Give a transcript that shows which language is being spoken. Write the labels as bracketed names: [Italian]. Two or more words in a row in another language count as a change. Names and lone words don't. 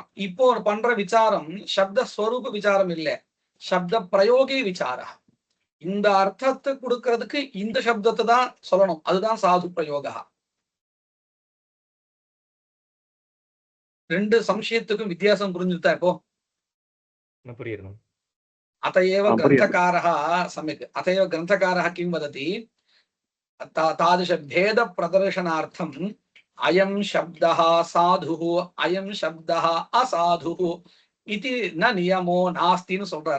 [Tamil] இப்போ பண்ற விசாரம் சப்த ஸ்வரூப விசாரம் இல்ல, சப்த பிரயோகி விசார. இந்த அர்த்தத்தை கொடுக்கறதுக்கு இந்த சப்தத்தை தான் சொல்லணும், அதுதான் சாது பிரயோக. ரெண்டு சம்சயத்துக்கும் வித்தியாசம் புரிஞ்சுட்டா இப்போ? [Sanskrit] अतएव ग्रंथकारः सम्यक्, अतएव ग्रंथकारः किं वदति, तादृश भेद प्रदर्शनार्थम् अयं शब्दः साधुः अयं शब्दः असाधुः इति न नियमो नास्ति [Tamil] னு சொல்றார்.